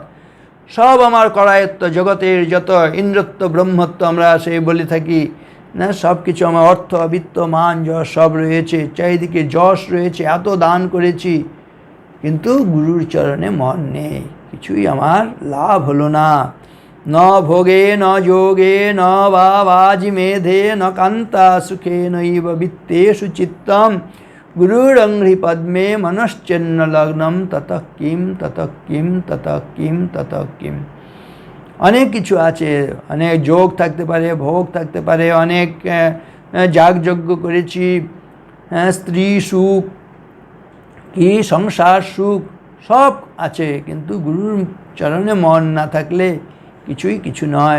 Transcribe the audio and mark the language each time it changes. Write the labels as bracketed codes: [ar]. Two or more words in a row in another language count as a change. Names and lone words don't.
[bn] সব আমার করায়ত্ত, জগতের যত ইন্দ্রত্ব ব্রহ্মত্ব আমরা সেই বলে থাকি না, সব কিছু আমার অর্থ বিত্ত মান যশ সব রয়েছে, চারিদিকে যশ রয়েছে, এত দান করেছি, কিন্তু গুরুর চরণে মন নেই, কিছুই আমার লাভ হলো না। [sa] ন ভোগে ন যোগে ন বাজি মেধে ন কান্তা সুখে নৈব বিত্তেষু চিত্তম গুরুর অঙ্ঘ্রি পদ্মে মনশ্চেন্ন লগ্নম তত কিম তত কিম তত কিম তত কিম। [bn] অনেক কিছু আছে, অনেক যোগ থাকতে পারে, ভোগ থাকতে পারে, অনেক যাগযজ্ঞ করেছি, স্ত্রী সুখ কি সংসার সুখ সব আছে, কিন্তু গুরুর চরণে মন না থাকলে কিছুই কিছু নয়।